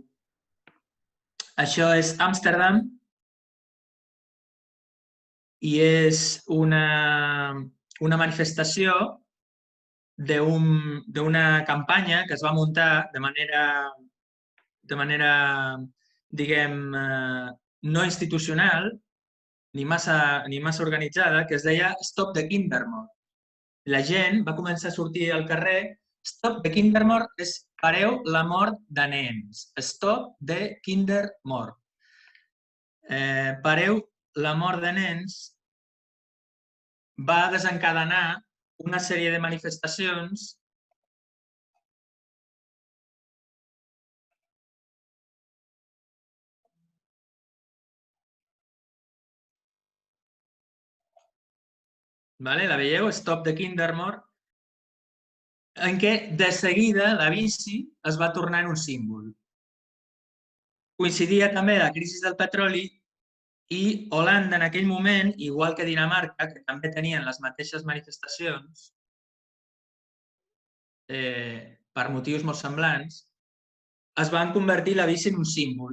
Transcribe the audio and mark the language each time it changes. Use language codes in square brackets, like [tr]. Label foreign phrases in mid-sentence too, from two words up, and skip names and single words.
[ca] Això és Amsterdam i és una manifestació d'una campanya que es va muntar de manera, diguem, no institucional ni massa organitzada, que es deia Stop the Kindermord. La gent va començar a sortir al carrer. Stop the Kindermord és pareu la mort de nens. Stop the Kindermord. Pareu la mort de nens va desencadenar una sèrie de manifestacions la veieu? Stop the Kindermord, en què de seguida la bici es va tornar en un símbol. Coincidia també la crisi del petroli i Holanda en aquell moment, igual que Dinamarca, que també tenien les mateixes manifestacions per motius molt semblants, es van convertir la bici en un símbol.